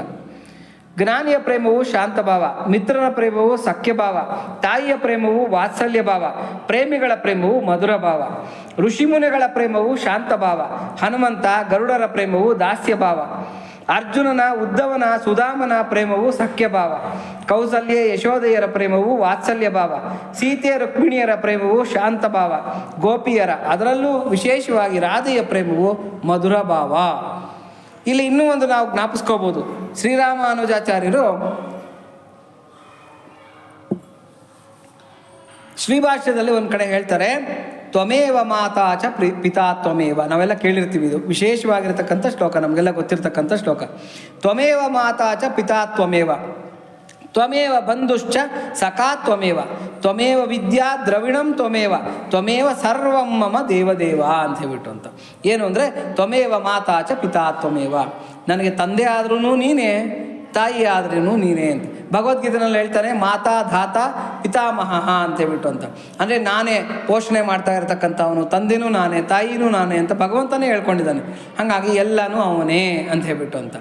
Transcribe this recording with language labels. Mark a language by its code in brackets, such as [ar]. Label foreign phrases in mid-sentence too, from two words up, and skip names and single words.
[kn] ಜ್ಞಾನಿಯ ಪ್ರೇಮವು ಶಾಂತ ಭಾವ, ಮಿತ್ರನ ಪ್ರೇಮವು ಸಖ್ಯ ಭಾವ, ತಾಯಿಯ ಪ್ರೇಮವು ವಾತ್ಸಲ್ಯ ಭಾವ, ಪ್ರೇಮಿಗಳ ಪ್ರೇಮವು ಮಧುರ ಭಾವ, ಋಷಿಮುನಿಗಳ ಪ್ರೇಮವು ಶಾಂತ ಭಾವ, ಹನುಮಂತ ಗರುಡರ ಪ್ರೇಮವು ದಾಸ್ಯ ಭಾವ, ಅರ್ಜುನನ ಉದ್ಧವನ ಸುಧಾಮನ ಪ್ರೇಮವು ಸಖ್ಯ ಭಾವ, ಕೌಸಲ್ಯ ಯಶೋದೆಯರ ಪ್ರೇಮವು ವಾತ್ಸಲ್ಯ ಭಾವ, ಸೀತೆಯ ರುಕ್ಮಿಣಿಯರ ಪ್ರೇಮವು ಶಾಂತ ಭಾವ, ಗೋಪಿಯರ ಅದರಲ್ಲೂ ವಿಶೇಷವಾಗಿ ರಾಧೆಯ ಪ್ರೇಮವು ಮಧುರ ಭಾವ. ಇಲ್ಲಿ ಇನ್ನೂ ಒಂದು ನಾವು ಜ್ಞಾಪಿಸ್ಕೋಬೋದು. ಶ್ರೀರಾಮಾನುಜಾಚಾರ್ಯರು ಶ್ರೀಭಾಷ್ಯದಲ್ಲಿ ಒಂದು ಕಡೆ ಹೇಳ್ತಾರೆ, [sa] ತ್ವಮೇವ ಮಾತಾ ಚ ಪಿತಾ ತ್ವಮೇವ. [kn] ನಾವೆಲ್ಲ ಕೇಳಿರ್ತೀವಿ, ಇದು ವಿಶೇಷವಾಗಿರ್ತಕ್ಕಂಥ ಶ್ಲೋಕ, ನಮಗೆಲ್ಲ ಗೊತ್ತಿರ್ತಕ್ಕಂಥ ಶ್ಲೋಕ. [sa] ತ್ವಮೇವ ಮಾತಾ ಚ ಪಿತಾ ತ್ವಮೇವ, ತ್ವಮೇವ ಬಂಧುಶ್ಚ ಸಖಾ ತ್ವಮೇವ, ತ್ವಮೇವ ವಿದ್ಯಾ ದ್ರವಿಣಂ ತ್ವಮೇವ, ತ್ವಮೇವ ಸರ್ವಂ ಮಮ ದೇವದೇವ [kn] ಅಂತ ಹೇಳ್ಬಿಟ್ಟು ಅಂತ. ಏನು ಅಂದರೆ [sa] ತ್ವಮೇವ ಮಾತಾ ಚ ಪಿತಾ ತ್ವಮೇವ, [kn] ನನಗೆ ತಂದೆ ಆದ್ರೂ ನೀನೇ, ತಾಯಿ ಆದ್ರೂ ನೀನೇ ಅಂತ ಭಗವದ್ಗೀತೆನಲ್ಲಿ ಹೇಳ್ತಾನೆ. [sa] ಮಾತಾ ಧಾತ ಪಿತಾಮಹ [kn] ಅಂತ ಹೇಳ್ಬಿಟ್ಟು ಅಂತ. ಅಂದರೆ ನಾನೇ ಪೋಷಣೆ ಮಾಡ್ತಾ ಇರತಕ್ಕಂಥವನು, ತಂದೆನೂ ನಾನೇ, ತಾಯಿನೂ ನಾನೇ ಅಂತ ಭಗವಂತನೇ ಹೇಳ್ಕೊಂಡಿದ್ದಾನೆ. ಹಾಗಾಗಿ ಎಲ್ಲನೂ ಅವನೇ ಅಂತ ಹೇಳ್ಬಿಟ್ಟು ಅಂತ.